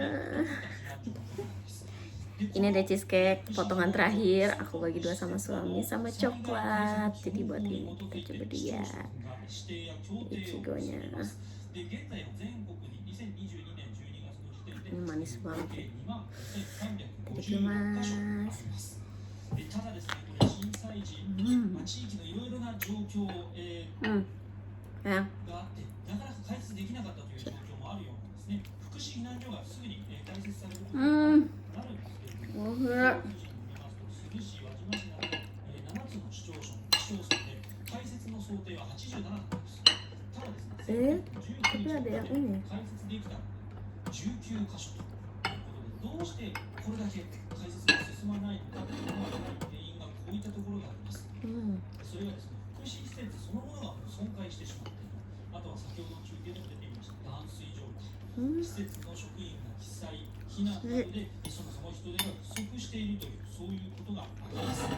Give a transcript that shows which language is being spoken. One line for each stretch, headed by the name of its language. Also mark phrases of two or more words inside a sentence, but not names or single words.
Indonesian: Ini ada cheesecake potongan terakhir, aku bagi 2 sama suami, sama coklat. Jadi buat ini kita coba dia ichigonya. Ini manis banget. Itadakimasu. Ya. おいしい。tapi ada yang ini.
Japanese: どうしてこれだけ解説が進まないのかというのが原因がこういったところにあります。それはですね、福祉施設そのものが損壊してしまっている。あとは先ほど中継でも出ていました断水状態、施設の職員が被災、避難などでそもそも人手が不足しているというそういうことがあります。